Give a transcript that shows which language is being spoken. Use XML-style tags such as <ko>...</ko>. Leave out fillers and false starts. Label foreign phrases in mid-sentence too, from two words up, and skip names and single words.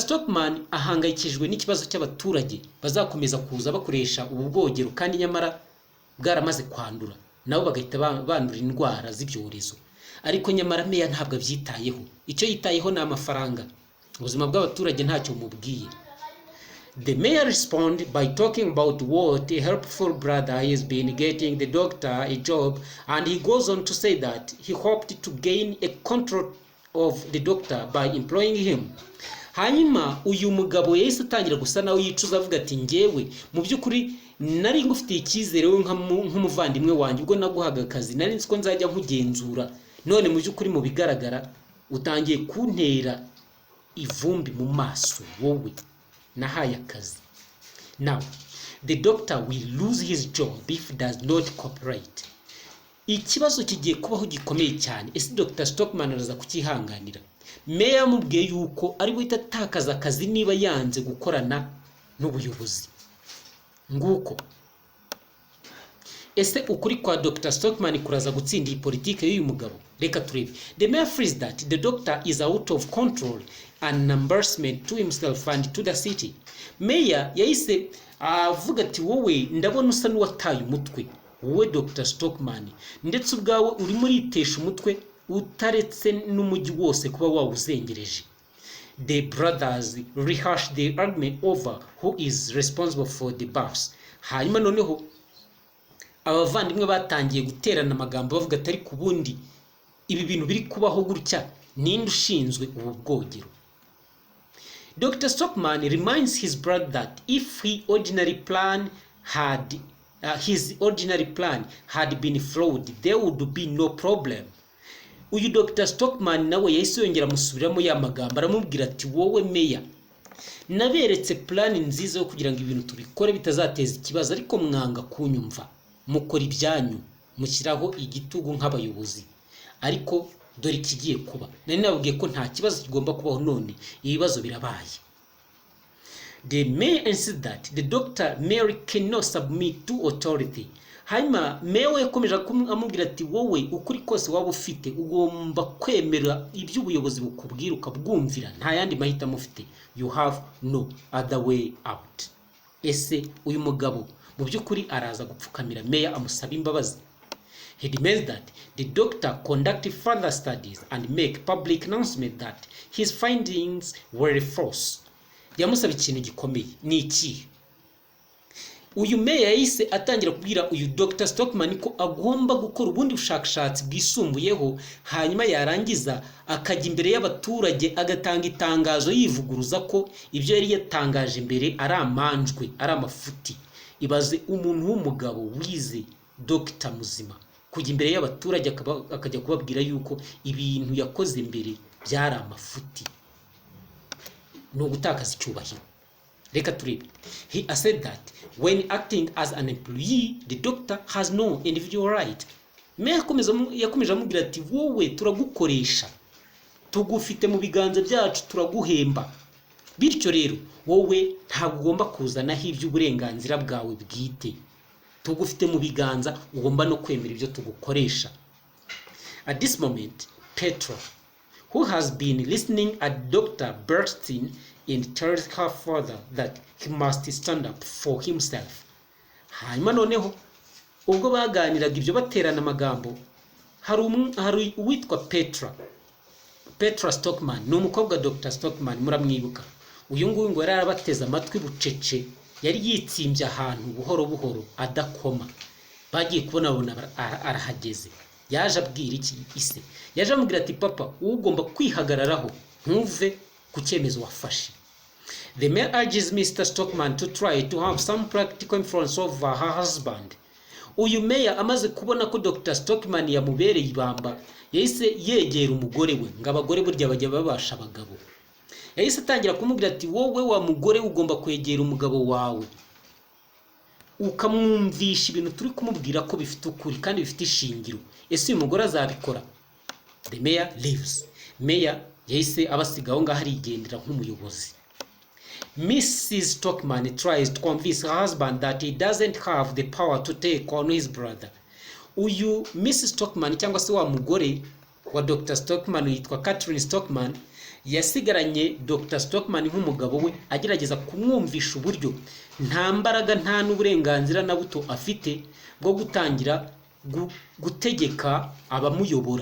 <rw>Stockman ahangayikishijwe n'ikibazo cy'abaturage bazakomeza kuza bakoresha ubu bwogero kandi nyamara bwaramaze kwandura, nabo bagahita bandura indwara z'ibyorezo. Ariko nyamara meya ntabwo abyitayeho. Icyo yitayeho ni amafaranga. Ubuzima bw'abaturage ntacyo mubwiye.</rw> <en>The mayor responded by talking about what a helpful brother he has been getting the doctor a job, and he goes on to say that he hoped to gain a control of the doctor by employing him.</en> <rw>Hanyuma uyu mugabo yahise atangira gusa nawe yicuza avuga ati njyewe mu by'ukuri nari ngufitiye icyizere we nk'umuvandimwe wanjye ubwo naguhaga akazi, nari nzi ko nzajya nkugenzura, none mu by'ukuri mu bigaragara utangiye kuntera ivumbi mu maso wowe nahaye akazi.</rw> <en>Now the doctor will lose his job if does not cooperate.</en> <rw>Ikibazo kigiye kubaho gikomeye cyane. Ese Dr. Stockman araza kukihanganira? Meya yamubwiye yuko ari buhita atakaza akazi niba yanze gukorana n'ubuyobozi. Nguko ese ukuri kwa Dr. Stockman kuraza gutsinda iyi politike y'uyu mugabo? Reka turebe.</rw> <en>The mayor feels that the doctor is out of control and embarrassment to himself and to the city.</en> <rw>Meya yahise avuga ati wowe ndabona usa n'uwataye umutwe, wowe Dr. Stockman, ndetse ubwawe uri muri itesha umutwe utaretse n'umujyi wose kuba wawuzengereje.</rw> <en>The brothers rehash the argument over who is responsible for the baths.</en> <rw>Hanyuma noneho abavandimwe batangiye guterana amagambo bavuga atari ku bundi ibi bintu biri kubaho gutya ninde ushinzwe ubu bwogero.</rw> <en>Dr. Stockman reminds his brother that if his ordinary plan had been flawed, there would be no problem.</en> <rw>Uyu Dr. Stockman nawe yahise yongera musubiramo ya magambo aramubwira ati wowe meya, naberetse plan nziza yo kugira ngo ibintu tubikore bitazateza ikibazo, ariko mwanga kunyumva, mukora ibyanyu, mushyiraho igitugu nk'abayobozi. Ariko dore ikigiye kuba, nari nababwiye ko nta kibazo kigomba kubaho, none ibibazo birabaye.</rw> <en>The mayor insists that the doctor Mary cannot submit to authority.</en> <rw>Hanyuma mewe yakomeje amubwira ati wowe ukuri kose waba ufite ugomba kwemera ibyo ubuyobozi bukubwira ukabwumvira, nta yandi mahitamo ufite.</rw> <en>You have no other way out.</en> <rw>Ese uyu mugabo mu by'ukuri araza gupfukamira meya amusaba imbabazi?</rw> <en>He demands that the doctor conduct further studies and make public announcement that his findings were false.</en> <rw>Yamusaba ikintu gikomeye. Ni iki? Uyu meya yahise atangira kubwira uyu Dr. Stockman ko agomba gukora ubundi bushakashatsi bwisumbuyeho, hanyuma yarangiza akajya imbere y'abaturage agatanga itangazo yivuguruza ko ibyo yari yatangaje mbere ari amanjwe, ari amafuti. Ibaze umuntu w'umugabo wize Dr. muzima kujya imbere y'abaturage akajya kubabwira yuko ibintu yakoze mbere byari amafuti. No gutakaza icyubahiro. Reka turebe.</rw> <en>He said that when acting as an employee, the doctor has no individual right.</en> <rw>Yakomeje amubwira ati wowe turagukoresha, tugufite mu biganza byacu, turaguhemba. Bityo rero wowe ntabwo ugomba kuzanaho iby'uburenganzira bwawe bwite, tugufite mu biganza, ugomba no kwemera ibyo tugukoresha.</rw> <en>At this moment, Petra, who has been listening at Dr. Bernstein, and tells her father that he must stand up for himself.</en> <rw>Hanyuma noneho ubwo baganiraga ibyo baterana amagambo, hari uwitwa Petra Stockman, ni umukobwa Dr. Stockman, muramwibuka. Uyu nguyu ngo yari arabateze amatwi bucece, yari yitsimbye ahantu buhoro buhoro adakoma. Bagiye kubona arahageze. Yaje abwira iki ise? Yaje amubwira ati papa, ugomba kwihagararaho ntuve ku cyemezo wafashe.</rw> <en>The mayor urges Mr. Stockman to try to have some practical influence over her husband.</en> <rw>Uyu mayor amaze kubona ko Dr. Stockman yamubereye ibamba, yahise yegera umugore we, ngo abagore burya bajya babasha abagabo. Yahise atangira kumubwira ati wowe wa mugore ugomba kwegera umugabo wawe, ukamwumvisha ibintu turi kumubwira ko bifite ukuri kandi bifite ishingiro. Ese uyu mugore azabikora?</rw> <en>The mayor leaves.</en> <rw>Mayor yahise abasigaho ngaho arigendera nk'umuyobozi.</rw> <en>Mrs. Stockman tries to convince her husband that he doesn't have the power to take on his brother.</en> <rw>Uyu Mrs. Stockman cyangwa se wa mugore wa Dr. Stockman yitwa Catherine Stockman yasigaranye Dr. Stockman nk'umugabo we agerageza kumwumvisha uburyo nta mbaraga nta n'uburenganzira na buto afite bwo gutangira gutegeka abamuyobora.</rw>